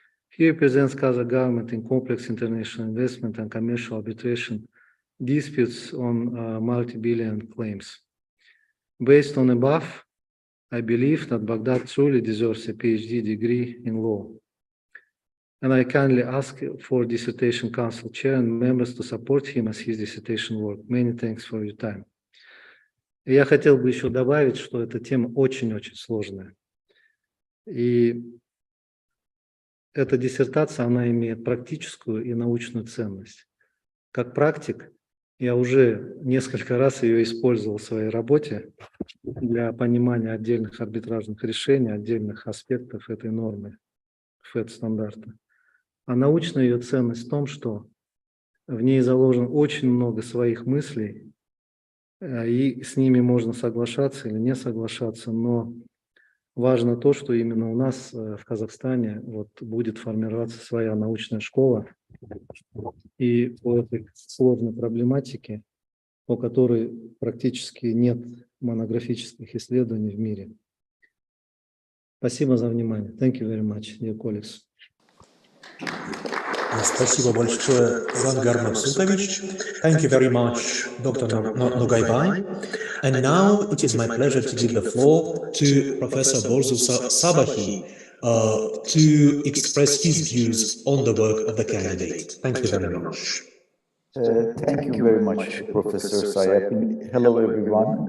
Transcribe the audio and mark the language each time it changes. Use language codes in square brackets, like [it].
[en] He represents Kazakh government in complex international investment and commercial arbitration disputes on multi-billion claims. Based on above, I believe that Baghdad truly deserves a PhD degree in law. And I kindly ask for dissertation council chair and members to support him as his dissertation work. Many thanks for your time. [ru] Я хотел бы еще добавить, что эта тема очень-очень сложная. И эта диссертация, она имеет практическую и научную ценность. Как практик, я уже несколько раз ее использовал в своей работе для понимания отдельных арбитражных решений, отдельных аспектов этой нормы ФЭД-стандарта. А научная ее ценность в том, что в ней заложено очень много своих мыслей, и с ними можно соглашаться или не соглашаться, но важно то, что именно у нас в Казахстане будет формироваться своя научная школа, и по этой сложной проблематике, по которой практически нет монографических исследований в мире. Спасибо за внимание. [en] Thank you very much, dear colleagues. [ru] Спасибо большое, Зангар Максутович. [en] Thank you very much, Dr. Nogaybai. And now it is my pleasure to give the floor to Professor Borzu Sabahi to express his views on the work of the candidate. Thank you very much. Thank you very much, Professor Sayapin. Hello, everyone.